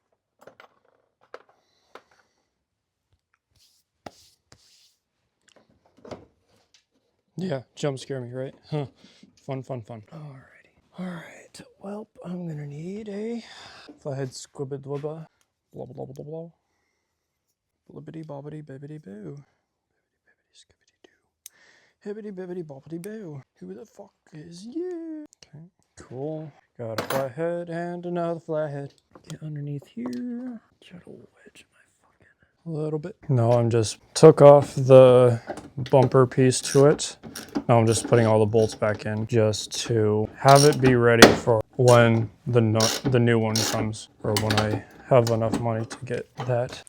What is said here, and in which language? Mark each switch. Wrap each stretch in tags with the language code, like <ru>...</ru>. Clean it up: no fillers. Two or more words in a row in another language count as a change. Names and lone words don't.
<en>Yeah, jump scare me, right? Huh. Fun. Alright, well, I'm gonna need a flathead squibbidwibba. Blah blah blah blah blah. Blibbity bobbity bibbity boo. Bibbity skibbity doo. Hibbity bibbity bobbity boo. Who the fuck is you? Okay, cool. Got a flathead and another flathead. Get underneath here. Try to wedge my fucking a little bit. No, I'm just took off the bumper piece to it. Now I'm just putting all the bolts back in just to have it be ready for when the new one comes, or when I have enough money to get that.</en>